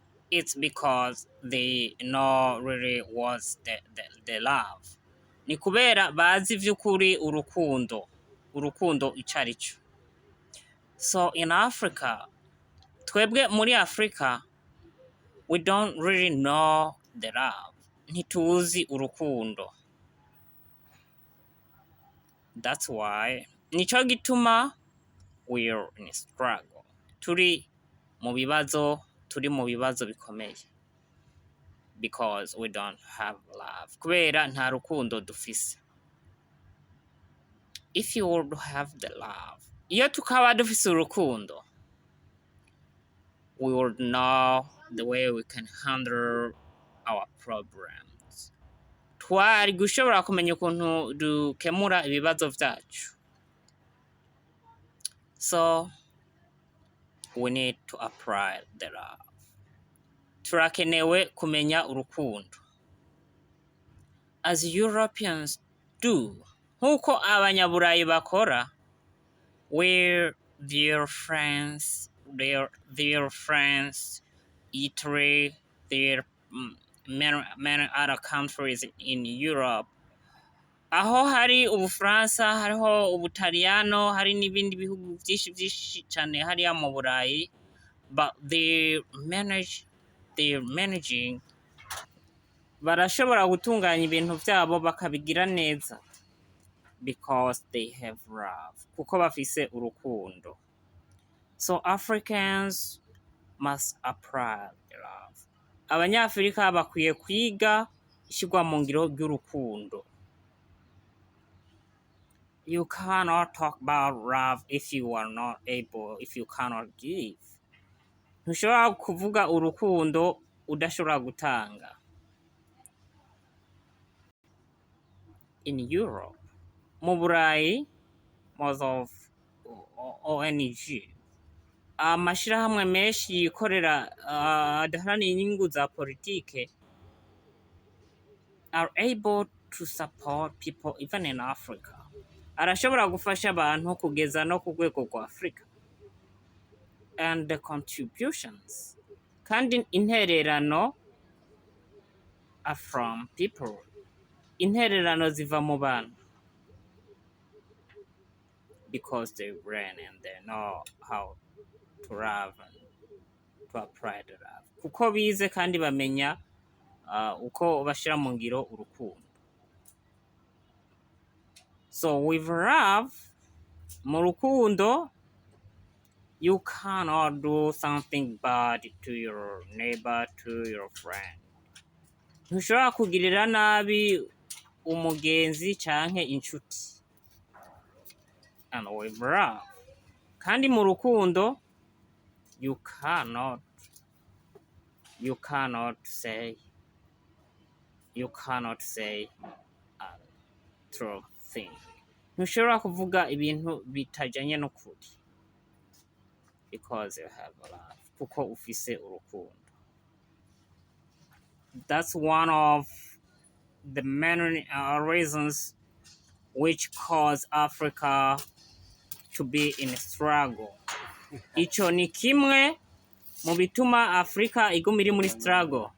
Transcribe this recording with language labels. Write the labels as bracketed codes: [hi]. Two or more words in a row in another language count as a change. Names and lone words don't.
[en] it's because they know really was the love. [rn] Ni kubera bazi vy'ukuri urukundo icari cyo. [en] So in Africa, [rn] twebwe muri Africa, [en] we don't really know the love. [rn] Ntituzi urukundo. [en] That's why [rn] nico gituma [en] we're in a struggle. [rn] Turi mu bibazo bikomeye. [en] Because we don't have love. [rn] Kubera nta rukundo dufise. [en] If you would have the love, [rn] iyo tukaba dufise urukundo, [en] we would know the way we can handle our problems. [rn] Twari gushobora kumenya ukuntu dukemura ibibazo vyacu. [en] So we need to apply the love. [rn] Turakenewe kumenya urukundo. [en] As Europeans do, [rn] nkuko abanyaburayi bakora, [en] where their friends, Italy, their many other countries in Europe, [rn] aho hari Ubufaransa, hariho Ubutaliyano, hari n'ibindi bihugu vyinshi cane hariya mu Burayi, [en] but they're managing, [rn] barashobora gutunganya ibintu vyabo bakabigira neza, [en] because they have love, [rn] kuko bafise urukundo. [en] So Africans must apply love. [rn] Abanyafrika bakwiye kwiga ishigwa mu ngiro ry'urukundo. [en] You cannot talk about love if you cannot give. [rn] Ntushobora kuvuga urukundo udashobora gutanga. [en] In Europe, [rn] mu Burayi, [en] most of ONG, [rn] amashirahamwe menshi yikorera adaharanira inyungu za politike, [en] are able to support people even in Africa. [rn] Arashobora gufasha abantu kugeza no ku rwego rwa Africa. [en] And the contributions, [rn] kandi intererano, [en] are from people. [rn] Intererano ziva mu bantu. [en] Because they learn and they know how to love and to apply the love. [rn] Kuko bize kandi bamenya uko bashira mu ngiro urukundo. [en] So with love, [rn] mu rukundo, [en] you cannot do something bad to your neighbor, to your friend. [rn] Ntushobora kugirira nabi umugenzi canke inshuti. [en] And with love, [rn] kandi mu rukundo, [en] you cannot say a true thing. [rn] Ntushobora kuvuga ibintu bitajanye n'ukuri, [en] because you have love, [rn] kuko ufise urukundo. [en] That's one of the many reasons which cause Africa to be in a struggle. [rn] Ico ni kimwe mu bituma Afrika iguma iri muri struggle.